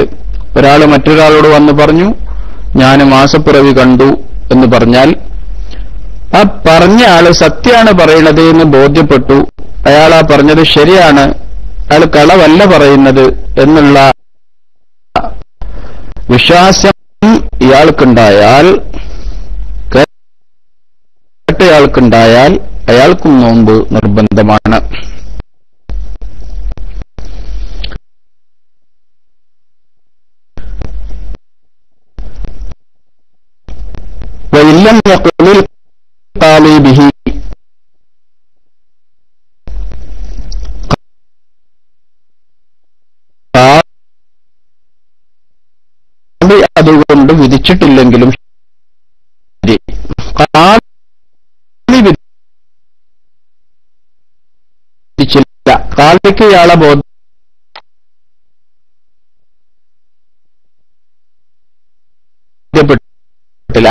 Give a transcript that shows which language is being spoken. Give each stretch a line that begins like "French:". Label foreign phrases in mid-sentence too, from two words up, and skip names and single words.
Malayalam: ഒരാൾ മറ്റൊരാളോട് വന്ന് പറഞ്ഞു, ഞാൻ മാസപ്പിറവി കണ്ടു എന്ന് പറഞ്ഞാൽ ആ പറഞ്ഞ ആള് സത്യമാണ് പറയണത് എന്ന് ബോധ്യപ്പെട്ടു, അയാൾ ആ പറഞ്ഞത് ശരിയാണ്, അയാൾ കളവല്ല പറയുന്നത് എന്നുള്ള വിശ്വാസം ഇയാൾക്കുണ്ടായാൽ, കേട്ടയാൾക്കുണ്ടായാൽ അയാൾക്കും നോമ്പ് നിർബന്ധമാണ്.
Arabic: وَإِلَّمْ يَقُلِ الْقَاضِي بِهِ
Malayalam: അതുകൊണ്ട് വിധിച്ചിട്ടില്ലെങ്കിലും ശരി, വിധിച്ചില്ല, കാളിക്ക് ഇയാളെ ബോധ്യപ്പെട്ടില്ല.